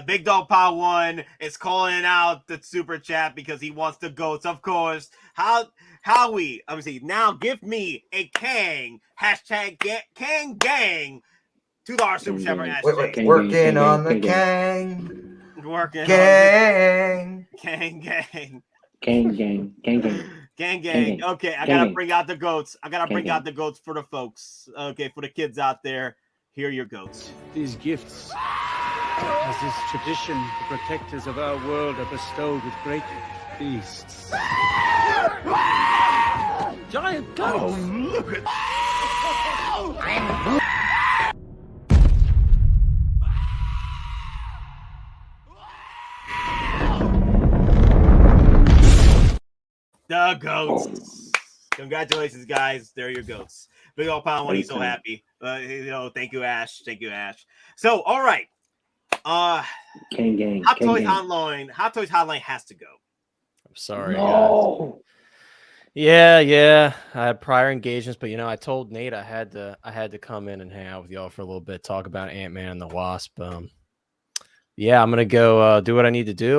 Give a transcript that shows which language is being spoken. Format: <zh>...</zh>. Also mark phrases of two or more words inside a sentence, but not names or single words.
<en>Big Dog Power 1 is calling out the super chat because he wants the goats, of course. Howie, let me see. Now give me a Kang hashtag Kang Gang $2 super chat for hashtag. Working on the Kang. Working gang. Kang Gang. Gang gang. Gang gang. Gang gang. Okay, I gotta bring out the goats. I gotta bring out the goats for the folks. Okay, for the kids out there. Here are your goats. These gifts, as is tradition, the protectors of our world are bestowed with great feasts. Giant goats! Oh, look at the goats. Congratulations, guys. There are your goats. Big old pound one. He's so happy. Thank you, Ash. Thank you, Ash. So, all right. Gang gang. Hottoys Hotline has to go. I'm sorry. No. Yeah. I had prior engagements, but I told Nate I had to come in and hang out with y'all for a little bit, talk about Ant Man and the Wasp. Yeah, I'm gonna go do what I need to do.</en>